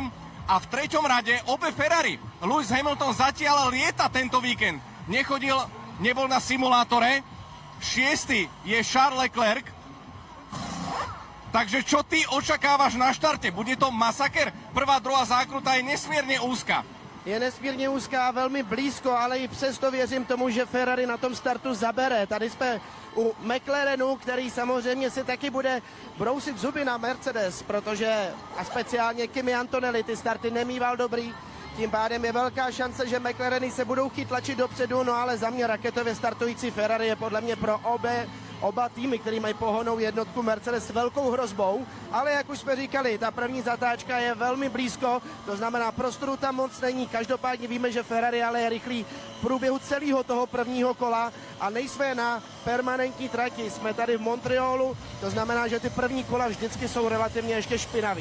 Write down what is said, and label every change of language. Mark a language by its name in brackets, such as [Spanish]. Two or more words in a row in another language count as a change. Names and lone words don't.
[Slovak] A v 3. rade obe Ferrari. Lewis Hamilton zatiaľ lieta tento víkend. Nebol na simulátore. 6. je Charles Leclerc. Takže čo ty očakávaš na štarte? Bude to masaker? Prvá, druhá zákruta je nesmierne úzka. [Czech] Je nesmírně úzká, velmi blízko, ale i přesto věřím tomu, že Ferrari na tom startu zabere. Tady jsme u McLarenu, který samozřejmě si taky bude brousit zuby na Mercedes, protože a speciálně Kimi Antonelli ty starty nemýval dobrý. Tím pádem je velká šance, že McLareny se budou chtít tlačit dopředu, no ale za mě raketově startující Ferrari je podle mě pro oba týmy, který mají pohonou jednotku Mercedes, velkou hrozbou, ale jak už jsme říkali, ta první zatáčka je velmi blízko, to znamená prostoru tam moc není, každopádně víme, že Ferrari ale je rychlý v průběhu celého toho prvního kola a nejsme na permanentní trati, jsme tady v Montrealu, to znamená, že ty první kola vždycky jsou relativně ještě špinavý.